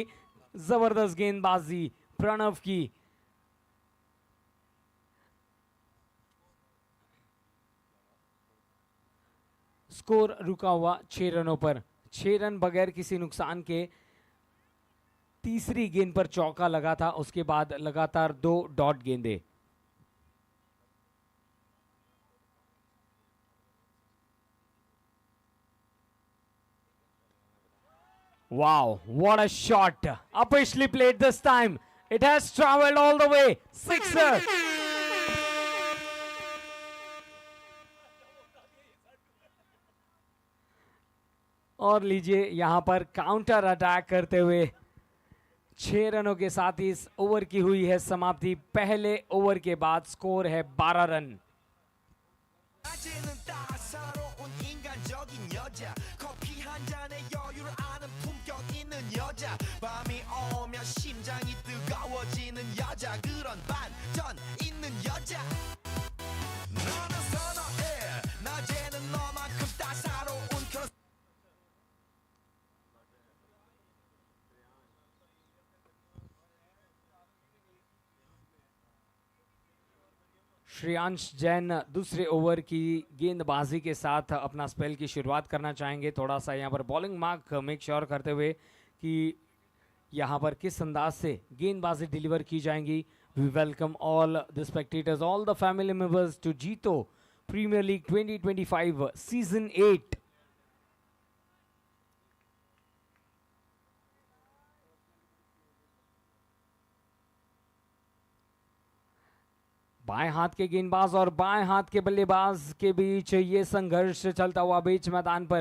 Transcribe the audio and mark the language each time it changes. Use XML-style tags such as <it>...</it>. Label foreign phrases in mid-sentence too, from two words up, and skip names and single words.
<hi>जबरदस्त गेंदबाजी प्रणव की। स्कोर रुका हुआ 6 रनों पर, 6 रन बगैर किसी नुकसान के। तीसरी गेंद पर चौका लगा था, उसके बाद लगातार 2 डॉट गेंदे।</hi> <en>Wow, what a shot! Upishly played this time. It has traveled all the way. Sixer.</en> <hi>और लीजिए यहां पर</hi> <en>counter attack</en> <hi>करते हुए 6 रनों के साथ इस ओवर की हुई है समाप्ति। पहले ओवर के बाद स्कोर है 12 रन।</hi> <ko>밤이 오면 심장이 뜨거워지는 여자, 그런 반전 있는 여자. 너는 선어해, 낮에는 너만큼 따사로운 그런.</ko> <hi>श्रेयांश जैन दूसरे ओवर की गेंदबाजी के साथ अपना स्पेल की शुरुआत करना चाहेंगे। थोड़ा सा यहाँ पर</hi> <en>bowling mark make sure</en> <hi>करते हुए कि यहाँ पर किस अंदाज से गेंदबाजी डिलीवर की जाएंगी।</hi> <en>We welcome all the spectators, all the family members to Jito Premier League 2025 Season 8.</en> <hi>बाएं हाथ के गेंदबाज और बाएं हाथ के बल्लेबाज के बीच ये संघर्ष चलता हुआ बीच मैदान पर।</hi>